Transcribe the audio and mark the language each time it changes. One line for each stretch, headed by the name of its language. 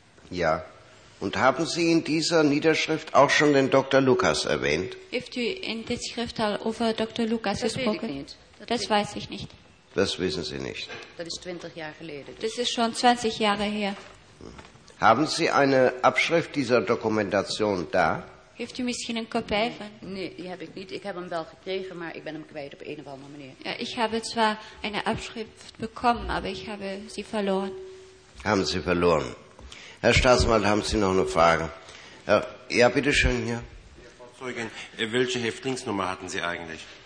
German: Ja, und haben Sie in dieser Niederschrift auch schon den Dr. Lukas erwähnt? Habt ihr in der Schrift auch über Dr. Lukas das gesprochen? Weiß ich nicht. Das weiß ich nicht. Das wissen Sie nicht. Das ist 20 Jahre geleden. Das ist schon 20 Jahre her. Haben Sie eine Abschrift dieser Dokumentation da?
Dutch: Heeft u misschien een kopie van? Nee, die heb ik niet. Ik heb hem wel gekregen, maar ik ben hem kwijt op een of andere manier.
German: Ja, ich habe zwar eine Abschrift bekommen, aber ich habe sie verloren. Haben Sie verloren. Herr Staatsanwalt, haben Sie noch eine Frage? Ja, bitte schön, hier. Ja, Frau Zeugin, welche Häftlingsnummer hatten Sie eigentlich?